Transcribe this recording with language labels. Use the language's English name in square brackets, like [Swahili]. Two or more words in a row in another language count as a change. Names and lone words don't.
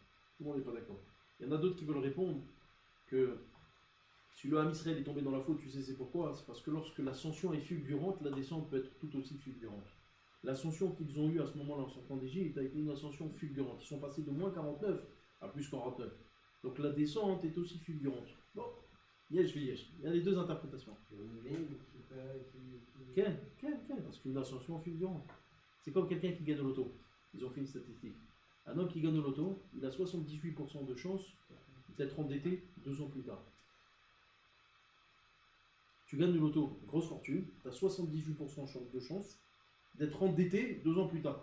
[French] Tout le monde n'est pas d'accord. Il y en a d'autres qui veulent répondre que si le Ham Israël est tombé dans la faute, tu sais c'est pourquoi? C'est parce que lorsque l'ascension est fulgurante, la descente peut être tout aussi fulgurante. L'ascension qu'ils ont eue à ce moment-là en sortant d'Égypte a été une ascension fulgurante. Ils sont passés de moins 49 à plus 49. Donc la descente est aussi fulgurante. Bon, [Hebrew] יש ויש. [French] Il y a les deux interprétations. Quelle? Parce qu'une ascension fulgurante. C'est comme quelqu'un qui gagne au loto. Ils ont fait une statistique. Un homme qui gagne au loto, il a 78% de chance d'être endetté 2 ans plus tard. Tu gagnes au loto, grosse fortune, tu as 78% de chance d'être endetté 2 ans plus tard.